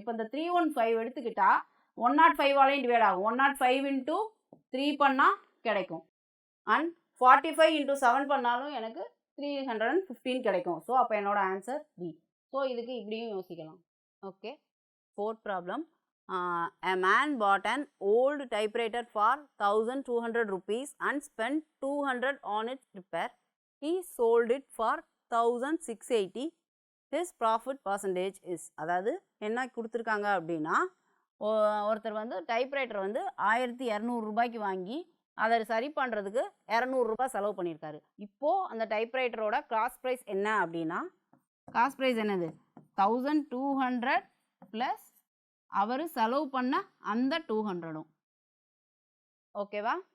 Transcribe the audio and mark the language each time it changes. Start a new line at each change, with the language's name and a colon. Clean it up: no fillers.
Tamil: இப்போ இந்த 315 எடுத்துக்கிட்டால் 105ஆலையும் டிவைட் ஆகும். 105 into 3 பண்ணால் கிடைக்கும். அண்ட் 45 into 7 பண்ணாலும் எனக்கு 315 கிடைக்கும். ஸோ அப்போ என்னோட ஆன்சர் பி. ஸோ இதுக்கு இப்படியும் யோசிக்கலாம்.
English: Okay, fourth problem. A man bought an old typewriter for 1200 rupees and spent 200 on its repair. He sold it for 1680. His profit percentage is.
Tamil: அதாவது என்ன கொடுத்துருக்காங்க அப்படின்னா, ஒருத்தர் வந்து டைப்ரைட்டர் வந்து 1200 ரூபாய்க்கு வாங்கி அதை சரி பண்ணுறதுக்கு 200 ரூபாய் செலவு பண்ணியிருக்காரு. இப்போது அந்த டைப்ரைட்டரோட காஸ்ட் ப்ரைஸ் என்ன அப்படின்னா, காஸ்ட் ப்ரைஸ் என்னது 1200 ப்ளஸ் அவர் செலவு பண்ண அந்த 200. ஓகேவா?